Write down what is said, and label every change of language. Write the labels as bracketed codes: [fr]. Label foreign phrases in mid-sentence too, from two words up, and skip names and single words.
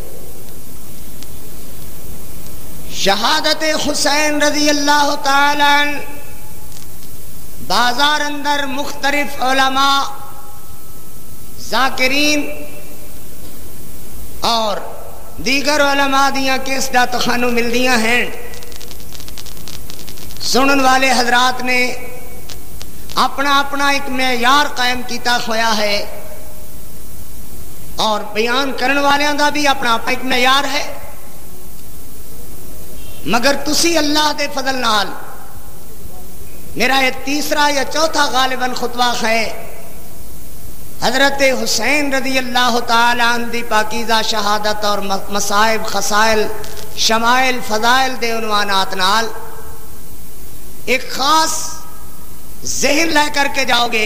[pa] شہادت حسین [ar] رضی اللہ تعالی عنہ [pa] بازار اندر مختلف علماء ذاکرین اور دیگر علماء دیاں کیسٹاں تخانو مل دیاں ہیں. سنن والے حضرات نے اپنا اپنا ایک معیار قائم کیتا ہویا ہے اور بیان کرن والیاں دا بھی اپنا اپنا ایک معیار ہے. مگر تسی اللہ دے فضل نال میرا یہ تیسرا یا چوتھا غالباً خطبہ ہے حضرت حسین [ar] رضی اللہ تعالی عنہ [pa] دی پاکیزہ شہادت اور مصائب خصائل شمائل فضائل دے عنوانات نال ایک خاص ذہن لے کر کے جاؤ گے.